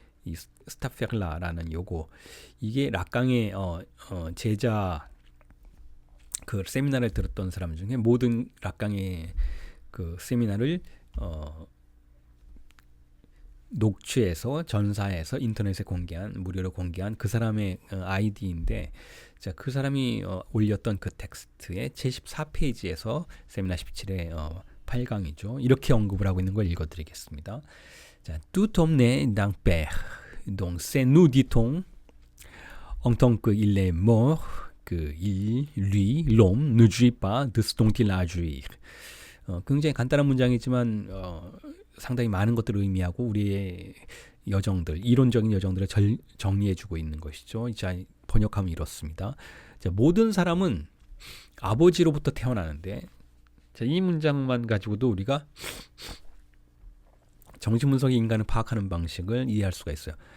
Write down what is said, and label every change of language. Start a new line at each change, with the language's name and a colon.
Korean: 이 스타페글라라는 요거, 이게 락강의 제자, 그 세미나를 들었던 사람 중에 모든 락강의 그 세미나를 녹취해서 전사해서 인터넷에 무료로 공개한 그 사람의 아이디인데, 자, 그 사람이 올렸던 그 텍스트의 제14페이지에서 세미나 17의 8강이죠. 이렇게 언급을 하고 있는 걸 읽어드리겠습니다.
French: 자, tout homme naît d'un père. Donc c'est nous dit-on en tant qu'il est mort que il, lui, l'homme ne jouit pas de ce dont il a à jouir.
Korean: 굉장히 간단한 문장이지만 상당히 많은 것들을 의미하고 우리의 여정들, 이론적인 여정들을 정리해주고 있는 것이죠. 자, 번역하면 이렇습니다. 자, 모든 사람은 아버지로부터 태어나는데, 자, 이 문장만 가지고도 우리가 정신분석의 인간을 파악하는 방식을 이해할 수가 있어요.